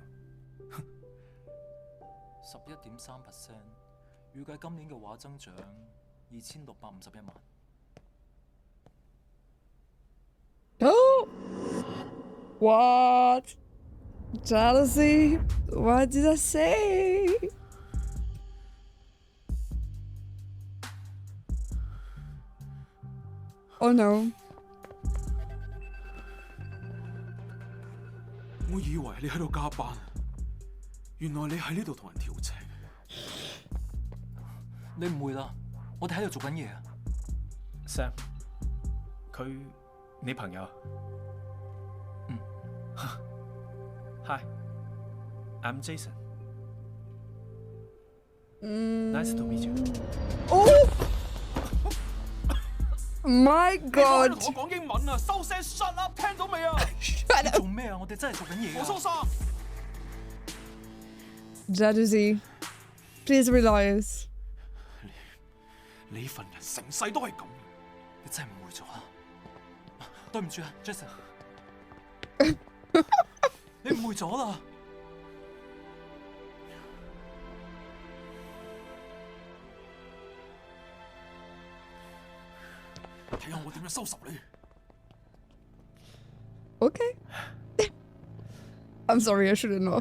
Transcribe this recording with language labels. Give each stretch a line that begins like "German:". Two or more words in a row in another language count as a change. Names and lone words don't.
Cantonese: 11.3%，預計今年嘅話增長2651萬。
English: Oh! What? Jealousy? What did I say? Oh no.
Cantonese: 我以為你喺度加班，原來你喺呢度同人調情。你誤會啦，我哋喺度做緊嘢啊。 Sam，佢你朋友啊？嗯。
English: Hi，I'm Jason。Nice to meet you。 Oh! My
Cantonese: 你喺
English: God!
Cantonese: 度同我講英文啊！收聲 ，
English: shut up，
Cantonese: 聽到未啊？你做咩啊？我哋真係做緊嘢啊！我蘇生。
English: Jealousy. Please realize.
Cantonese: 你份人成世都係咁。你真係誤會咗啦。對唔住啊 ，Jason。你誤會咗啦。睇下我點樣收拾你。
English: Okay. I'm sorry, I shouldn't have.